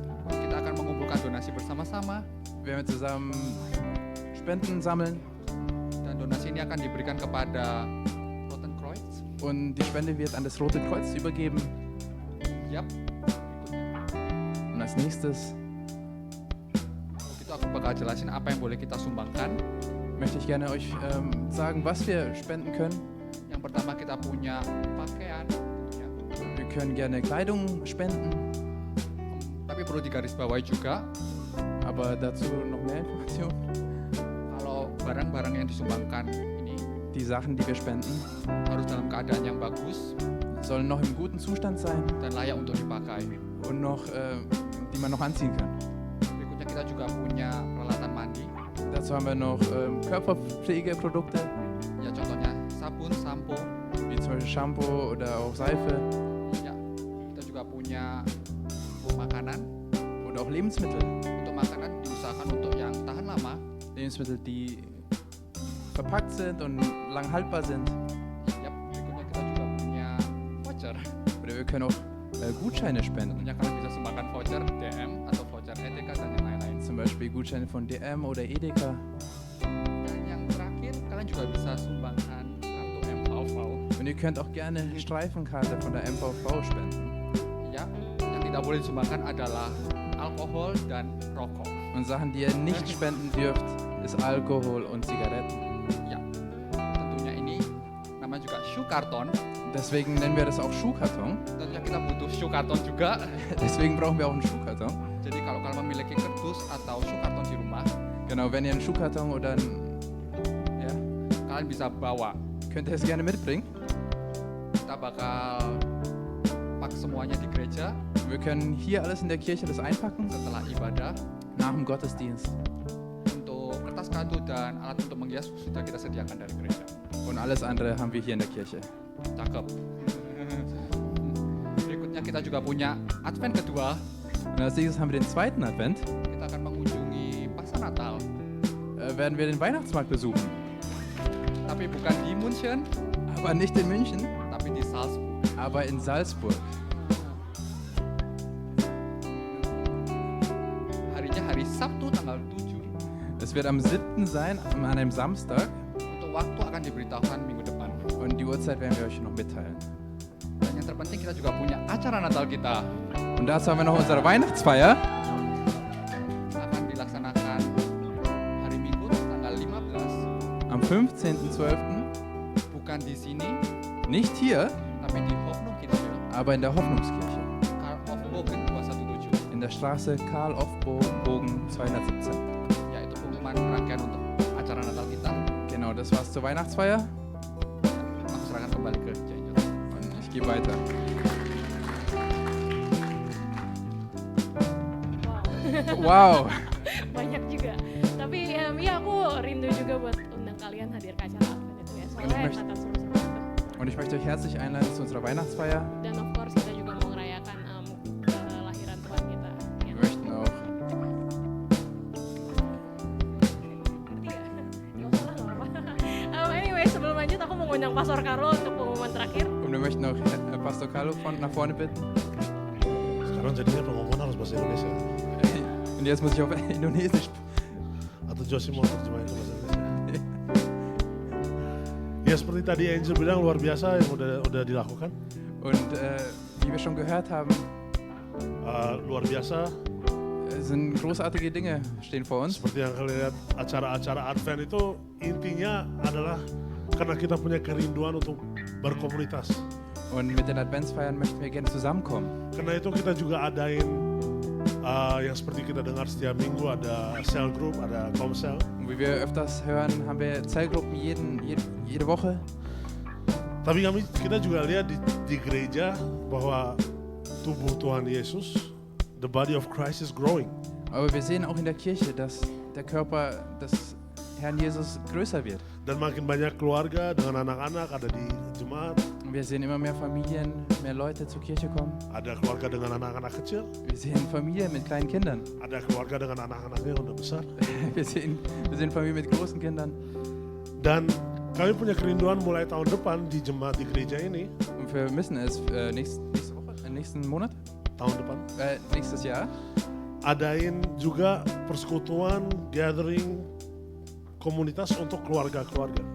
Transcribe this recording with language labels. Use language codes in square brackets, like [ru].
[id] kita akan mengumpulkan donasi bersama-sama [de] werden wir zusammen Spenden sammeln [id] dan donasi ini akan diberikan kepada Roten Kreuz. [de] und die Spende wird an das Rote Kreuz übergeben. Yap. Und als nächstes [id] Kalau gitu aku bakal jelasin apa yang boleh kita sumbangkan. [de] möchte ich gerne euch sagen, was wir spenden können. [id] Yang pertama kita punya pakaian tentunya. [de] Wir können gerne Kleidung spenden, [id] Tapi perlu digarisbawahi juga [de] aber dazu noch mehr Informationen. [id] kalau barang-barang yang disumbangkan ini [de] Die Sachen, die wir spenden, [id] harus dalam keadaan yang bagus [de] sollen noch im guten Zustand sein [id] dan layak untuk dipakai. [de] und noch, die man noch anziehen kann. [id] Berikutnya kita juga punya peralatan mandi, [de] Dazu haben wir noch Körperpflegeprodukte, [id] ya contohnya sabun, sampo, [de] wie zum Beispiel Shampoo oder auch Seife ya. [id] Kita juga punya makanan. [de] oder auch Lebensmittel. [id] Untuk makanan diusahakan untuk yang tahan lama, [de] Lebensmittel, die verpackt sind und lang haltbar sind. [id] ya. Berikutnya kita juga punya voucher. [de] Oder wir können auch Gutscheine spenden. [id] Tentunya kalian bisa sumbangkan voucher DM atau voucher EDK dan yang lain-lain. [de] Zum Beispiel Gutscheine von DM oder Edeka. [id] Dan yang terakhir, kalian juga bisa sumbangkan kartu MVV. [de] Und ihr könnt auch gerne Streifenkarte von der MVV spenden. [id] Ya, yang tidak boleh disumbangkan adalah alkohol dan rokok. [de] Und Sachen, die ihr nicht spenden dürft, ist Alkohol und Zigaretten. [id] Ya, tentunya ini namanya juga Schuhkarton. [de] Deswegen nennen wir das auch Schuhkarton. [id] Tentunya kita butuh Schuhkarton juga. [de] Deswegen brauchen wir auch einen Schuhkarton. [id] Jadi kalau kalian memiliki kardus atau Schuhkarton di rumah, [de] Genau, wenn ihr einen Schuhkarton oder einen, ja, [id] kalian bisa bawa. [de] könnt ihr es gerne mitbringen. [id] Kita bakal pak semuanya di gereja [de] Wir können hier alles in der Kirche das einpacken, [id] setelah ibadah. [de] nach dem Gottesdienst. [id] Untuk kertas kado dan alat untuk menghias sudah kita sediakan dari gereja. [de] Und alles andere haben wir hier in der Kirche. [id] Cakep. Berikutnya kita juga punya Advent kedua. [de] Und als nächstes haben wir den zweiten Advent. [id] Kita akan mengunjungi pasar Natal, [de] Werden wir den Weihnachtsmarkt besuchen. [id] tapi bukan di München, [de] Aber nicht in München, [id] tapi di Salzburg. [de] aber in Salzburg. [id] Harinya hari Sabtu tanggal 7. [de] Es wird am 7. sein, an einem Samstag. [id] Untuk waktu akan diberitahukan minggu depan. [de] Und die Uhrzeit werden wir euch noch mitteilen. [id] Dan yang terpenting kita juga punya acara Natal kita. [de] Und dazu haben wir noch unsere Weihnachtsfeier. [id] Akan dilaksanakan hari Minggu tanggal 15. [de] Am 15.12. [id] Bukan di sini, [de] Nicht hier, [id] tapi di Hoffnung Kirche, [de] aber in der Hoffnungskirche. [id] Karl of Bogen 217. [de] In der Straße Karl of Bogen 217. [id] Yaitu pengumuman rangkaian untuk acara Natal kita. [de] Genau, das war's zur Weihnachtsfeier. [id] kembali ke Angel. [de] Und ich gehe weiter. Wow. [id] Banyak juga. Tapi ya aku rindu juga buat undang kalian hadir ke acara Advent itu ya. Soalnya Ini Natal seru-seru itu. [de] Und ich möchte euch herzlich einladen zu unserer Weihnachtsfeier. [id] Dan [en] of course [id] kita juga mau merayakan kelahiran Tuhan kita. [de] Wir möchten auch [id] Ngerti gak? Nggak usah lah, nggak apa-apa. Anyway, sebelum lanjut aku mau ngundang Pastor Carlo untuk pengumuman terakhir. und wir möchten auch Pastor Carlo nach vorne bitten. Sekarang jadinya pengumuman harus bahasa Indonesia. Und jetzt muss ich auf Indonesisch. Atau Josie mau terjemahin ke bahasa Indonesia. Ya seperti tadi Angel bilang luar biasa yang udah dilakukan. [de] Und wie wir schon gehört haben, [id] Luar biasa [de] sind großartige Dinge stehen vor uns. [id] seperti yang kalian lihat acara-acara Advent itu intinya adalah karena kita punya kerinduan untuk berkomunitas. [de] Und mit den Adventsfeiern möchten wir gerne zusammenkommen. [id] Karena itu kita juga adain yang seperti kita dengar setiap minggu ada cell group, ada komsel. [de] Und wie wir öfters hören, haben wir Zellgruppen jede Woche. [id] Tapi kita juga lihat di gereja bahwa tubuh Tuhan Yesus, [en] the body of Christ is growing. [de] Aber wir sehen auch in der Kirche, dass der Körper des Herrn Jesus größer wird. [id] Dan makin banyak keluarga dengan anak-anak ada di jemaat, [de] Und wir sehen immer mehr Familien, mehr Leute zur Kirche kommen. [id] ada keluarga dengan anak-anak kecil, [de] Wir sehen Familien mit kleinen Kindern. [id] ada keluarga dengan anak-anaknya yang udah besar. [de] Wir sehen Familien mit großen Kindern. [id] Dan kami punya kerinduan mulai tahun depan di jemaat di gereja ini, [de] Und wir müssen es nächsten Monat, [id] tahun depan, [de] nächstes Jahr, [id] adain juga persekutuan, gathering, komunitas untuk keluarga-keluarga.